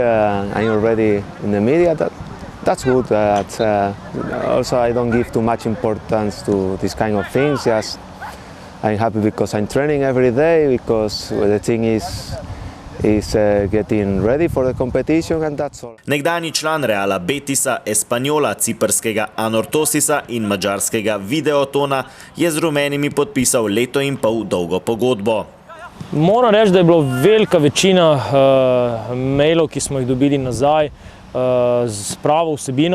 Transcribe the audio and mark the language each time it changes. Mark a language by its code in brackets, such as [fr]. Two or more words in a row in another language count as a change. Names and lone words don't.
[en] I'm already in the media. That's good. Also, I don't give too much importance to this kind of things. Just I'm happy because I'm training every day, because the thing is getting ready for the competition, and that's all. [sl] Nekdanji član Reala Betisa, Espanjola, ciprskega Anortosisa in madžarskega Videotona je z rumenimi podpisal 1,5 leta dolgo pogodbo. Moram reči, da je bilo velika večina mailov, ki smo jih dobili nazaj, z pravo vsebino.